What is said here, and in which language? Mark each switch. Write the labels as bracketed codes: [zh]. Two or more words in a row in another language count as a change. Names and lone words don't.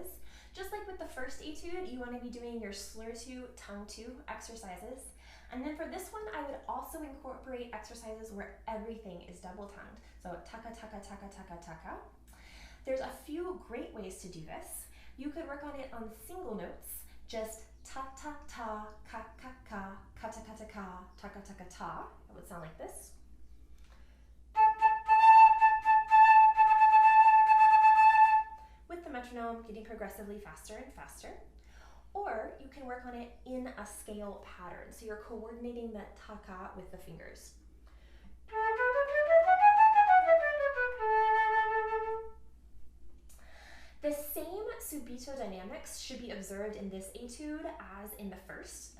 [en] Just like with the first etude, you want to be doing your slur to, tongue to exercises. And then for this one, I would also incorporate exercises where everything is double tongued. So taka, taka, taka, taka, taka. There's a few great ways to do this. You could work on it on single notes, just ta, ta, ta, ka, ka, ka, ka, ta, ka, ta, ka, taka, taka, ta. It would sound like this. With the metronome getting progressively faster and faster. Or you can work on it in a scale pattern. So you're coordinating the taka with the fingers. The same subito dynamics should be observed in this etude as in the first.